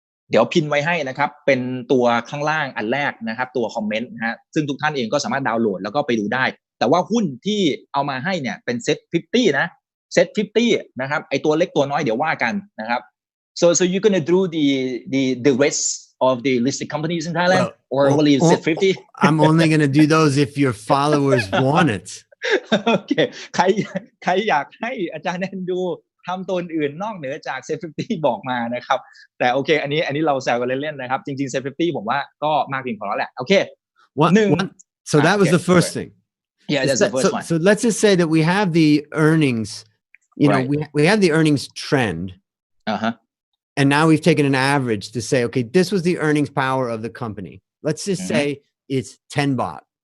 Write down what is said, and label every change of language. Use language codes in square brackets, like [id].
[th] เดี๋ยวพินไว้ให้นะครับเป็นตัวข้างล่างอันแรกนะครับตัวคอมเมนต์นะฮะซึ่งทุกท่านเองก็สามารถดาวน์โหลดแล้วก็ไปดูได้แต่ว่าหุ้นที่เอามาให้เนี่ยเป็นเซ็ต50นะเซ็ต50นะครับไอตัวเล็กตัวน้อยเดี๋ยวว่ากันนะครับ [en] so you're gonna do the rest of the listed companies in Thailand or only set 50 I'm only gonna do those if your followers want it [th] โอเคใครอยากให้อาจารย์แนนดูทำตัวอื่นนอกเหนือจากเซฟ50บอกมานะครับแต่โอเคอันนี้เราแซวกันเล่นๆนะครับจริงๆเซฟ50ผมว่าก็มากเพียงพอแล้วแหละโอเค [en] so that was the first thing yeah that's the first one so let's just say that we have the earnings we have the earnings trend and now we've taken an average to say okay this was the earnings power of the company let's just say it's 10 baht